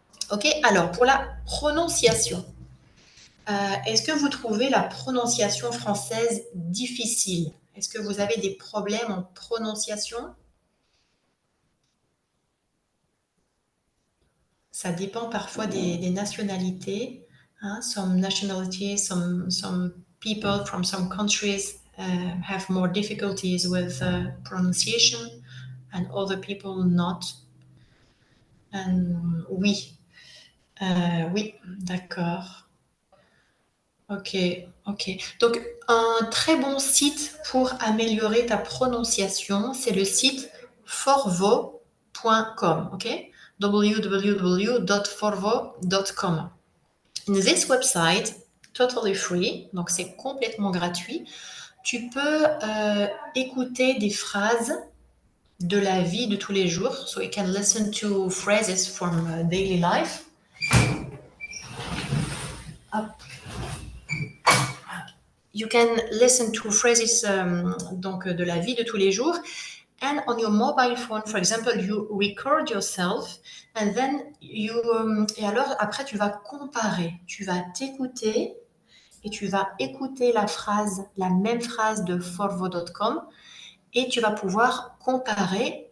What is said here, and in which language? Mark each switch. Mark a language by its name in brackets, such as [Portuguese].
[French] Ok, alors pour la prononciation, est-ce que vous trouvez la prononciation française difficile? Est-ce que vous avez des problèmes en prononciation? Ça dépend parfois des nationalités. Hein? [English] Some nationalities, some people from some countries have more difficulties with pronunciation and other people not. [French] Oui, oui, d'accord. Ok. Donc, un très bon site pour améliorer ta prononciation, c'est le site forvo.com. Ok, www.forvo.com. [English] This website, totally free, [French] donc c'est complètement gratuit. Tu peux écouter des phrases de la vie de tous les jours. [English] So you can listen to phrases from daily life. You can listen to phrases [French] donc de la vie de tous les jours. [English] And on your mobile phone, for example, you record yourself and then [French] et alors après tu vas comparer. Tu vas t'écouter et tu vas écouter la même phrase de forvo.com et tu vas pouvoir comparer.